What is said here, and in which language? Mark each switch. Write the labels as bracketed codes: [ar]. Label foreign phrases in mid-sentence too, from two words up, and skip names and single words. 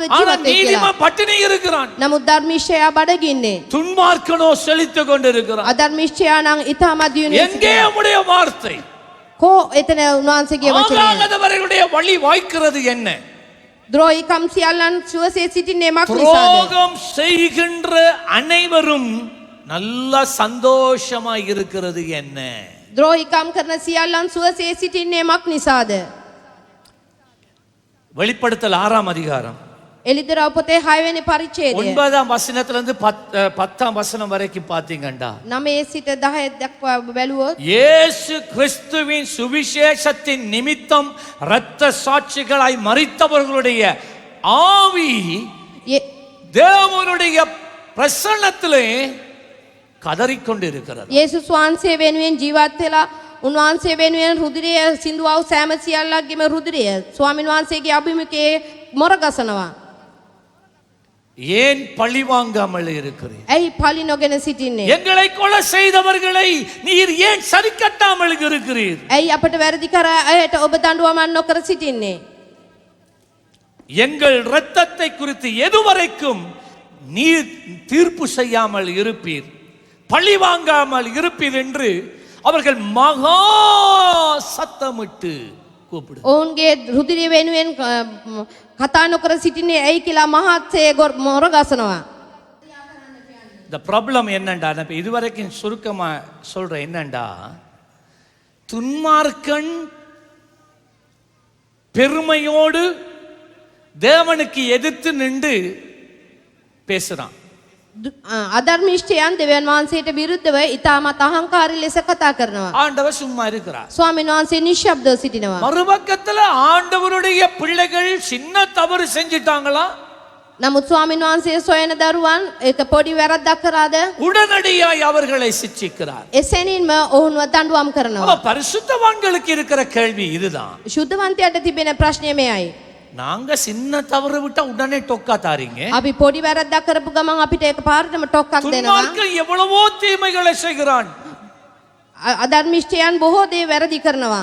[ta] ஆனா [si] ජීවත් වෙයි කියලා. [ta] நீதிமான் பட்டினி இருக்கிறான், [si] නමුත් ධර්මිෂ්ඨයා බඩගින්නේ. [ta] துன்மார்க்கனோ செழித்துக் கொண்டிருக்கிறான். [si] අධර්මිෂ්ඨයා නම් ඊටමත් දියුණු [ta] எங்கே உம்முடைய வார்த்தை? [si] කෝ එතන උන්වහන්සේගේ වචනය. [ta] ஆகாதவர்களுடைய வழி வாய்க்கிறது என்ன? [si] ද්‍රෝහිකම් සියල්ලන් සුවසේ සිටින්නේ මක් නිසාද? [ta] துரோகம் செய்கின்ற அனைவரும் நல்லா சந்தோஷமா இருக்கிறது என்ன? [si] ද්‍රෝහිකම් කරන සියල්ලන් සුවසේ සිටින්නේ මක් නිසාද? [ta] வெளிப்படுத்தல் 6ஆம் அதிகாரம் [si] එලිදරව් පොතේ 6 වෙනි පරිච්ඡේදය [ta] 9ஆம் வசனத்திலிருந்து 10ஆம் வசனம் வரைக்கும் பாத்தீங்கண்டா [si] 9 සිට 10 දක්වා බැලුවොත් [ta] இயேசு கிறிஸ்துவின் சுவிசேஷத்தின் நிமித்தம் இரத்த சாட்சிகளாய் மரித்தவர்களுடைய ஆவி தேவனுடைய பிரசன்னத்திலே கதறிக்கொண்டிருக்கிறது. [si] යේසුස් වහන්සේ වෙනුවෙන් ජීවත් වෙලා උන්වහන්සේ වෙනුවෙන් රුධිරය සිඳුවව සෑම සියල්ලක්ගේම රුධිරය ස්වාමින් වහන්සේගේ අභිමුඛයේ මොරගසනවා. [ta] ஏன் பழி வாங்காமல் இருக்கிறீர்? [si] ඇයි පලි නොගෙන සිටින්නේ? [ta] எங்களை கொலை செய்தவர்களை நீர் ஏன் சரி கட்டாமல் இருக்கிறீர்? [si] ඇයි අපට වැරදි කර අයට ඔබ දඬුවමක් නොකර සිටින්නේ? [ta] எங்கள் இரத்தத்தை குறித்து எதுவரைக்கும் நீர் தீர்ப்பு செய்யாமல் இருப்பீர், பழி வாங்காமல் இருப்பீர் என்று அவர்கள் மகா சத்தமிட்டு கூப்பிடு. [si] ඔවුන්ගේ රුධිරය වෙනුවෙන් කතා නොකර සිටින්නේ ඇයි කියලා මහත්සේ මොරගසනවා. [ta] இந்த ப்ராப்ளம் என்னண்டா, நான் இதுவரைக்கும் சுருக்கமா சொல்றேன் என்னண்டா, துன்மார்க்கன் பெருமையோடு தேவனுக்கு எதிர்த்து நின்று பேசுறான். [si] අධර්මිෂ්ඨයන් දෙවියන් වහන්සේට විරුද්ධව ඉතාමත් අහංකාරී ලෙස කතා කරනවා. [ta] ஆண்டவர் சும்மா இருக்கிறார். [si] ස්වාමීන් වහන්සේ නිශ්ශබ්දව සිටිනවා. [ta] மறுபக்கத்துல ஆண்டவருடைய பிள்ளைகள் சின்ன தவறு செஞ்சிட்டாங்களா, [si] නමුත් ස්වාමීන් වහන්සේ සොයන දරුවන් ඒක පොඩි වැරද්දක් කරාද [ta] உடனடியாய் அவர்களை சிட்சிக்கிறார். [si] එසැනින්ම ඔවුන්ව දඬුවම් කරනවා. [ta] அப்ப பரிசுத்தவான்களுக்கு இருக்கிற கேள்வி இதுதான். [si] ශුද්ධවන්තයාට තිබෙන ප්‍රශ්නය මෙයයි. [ta] நாங்க சின்ன தவறு விட்டா உடனே டொக்கா தாரீங்க. [si] අපි පොඩි වැරද්දක් කරපු ගමන් අපිට ඒක පාරටම ටොක්ක්ක් දෙනවා. [ta] துன்மார்க்கன் எவ்வளவோ தீமைகளை செய்கிறான், [si] අධර්මිෂ්ඨයන් බොහෝ දේ වැරදි කරනවා.